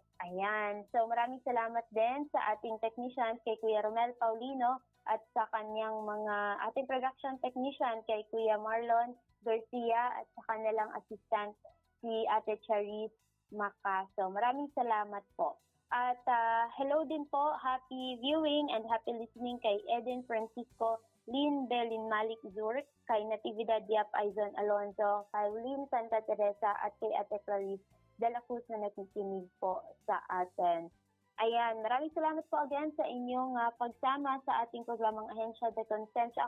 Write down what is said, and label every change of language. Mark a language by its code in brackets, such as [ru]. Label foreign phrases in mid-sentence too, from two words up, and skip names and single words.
[tl] Ayan, so maraming salamat din sa ating technician kay Kuya Romel Paulino at sa kanyang ating production technician kay Kuya Marlon Garcia at sa kanilang assistant si Ate Charis Macaso. Maraming salamat po. At hello din po, [en] happy viewing and happy listening [tl] kay Eden Francisco, Lynn Belin Malik Zurk, kay Natividad Diap Aizon Alonzo, kay Lynn Santa Teresa at kay Ate Clarice de la Cruz na nakikinig po sa atin. Ayan, maraming salamat po again sa inyong pagsama sa ating programang Agencia de Conciencia.